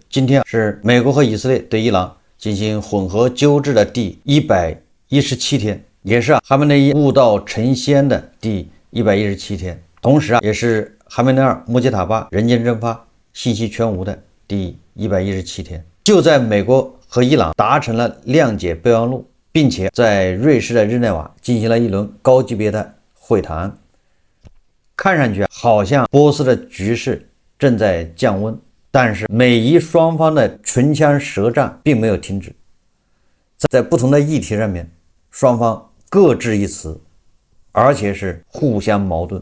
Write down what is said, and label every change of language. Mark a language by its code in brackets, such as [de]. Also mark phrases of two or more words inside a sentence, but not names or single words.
[zh] 今天是美国和以色列对伊朗进行混合纠治的第117天，也是哈梅内伊悟道成仙的第117天，同时也是哈梅内尔穆杰塔巴人间蒸发信息全无的第117天。就在美国和伊朗達成了諒解備忘錄，並且在瑞士的日內瓦進行了一輪高級別的會談，看上去好像波斯的局勢正在降溫，但是美伊雙方的唇槍舌戰並沒有停止，在不同的議題上面，雙方各執一詞，而且是互相矛盾。